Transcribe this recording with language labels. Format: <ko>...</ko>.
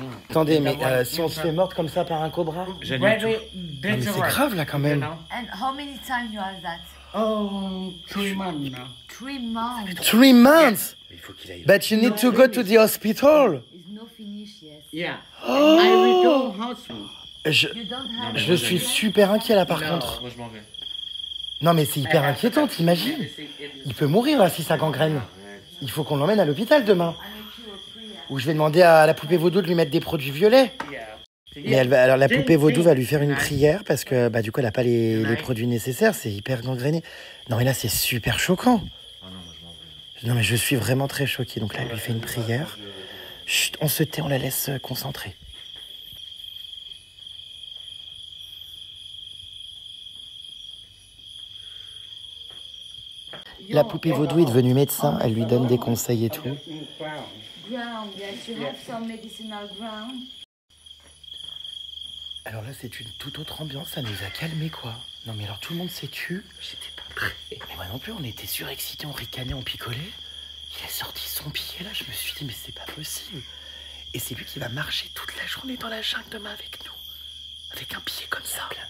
<fr>Attendez, mais si on se fait mordre comme ça par un cobra...</fr> <en>Very</en> <fr>Non, mais c'est</fr> <en>dangerous.</en> <fr>grave là quand même.</fr> <en>And how many times you have that? Oh, 3 months now. 3 months. 3 months!</en> <fr>Il faut qu'il aille...</fr> <en>But you need to go to the hospital. Is no finish yet. Yeah. Oh! I return hospital. You don't have...</en> <fr>Je suis super inquiet là par contre. Moi, je m'en vais. Non mais c'est hyper inquiétant, t'imagines? Il peut mourir là si ça gangrène. Il faut qu'on l'emmène à l'hôpital demain. Ou je vais demander à la poupée vaudou de lui mettre des produits violets. Mais alors la poupée vaudou va lui faire une prière parce que bah, du coup elle n'a pas les produits nécessaires, c'est hyper gangréné. Non mais là c'est super choquant. Non mais je suis vraiment très choquée. Donc là elle lui fait une prière. Chut, on se tait, on la laisse concentrer. La poupée vaudou est devenue médecin, elle lui donne des conseils et tout.</fr> <en>Ground, yes, you have some medicinal ground.</en> <fr>Alors là, c'est une toute autre ambiance, ça nous a calmés, quoi. Non, mais alors tout le monde s'est tu. J'étais pas prêt. Mais moi non plus, on était surexcités, on ricanait, on picolait. Il a sorti son pied là, je me suis dit, mais c'est pas possible. Et c'est lui qui va marcher toute la journée dans la jungle demain avec nous. Avec un pied comme ça.</fr>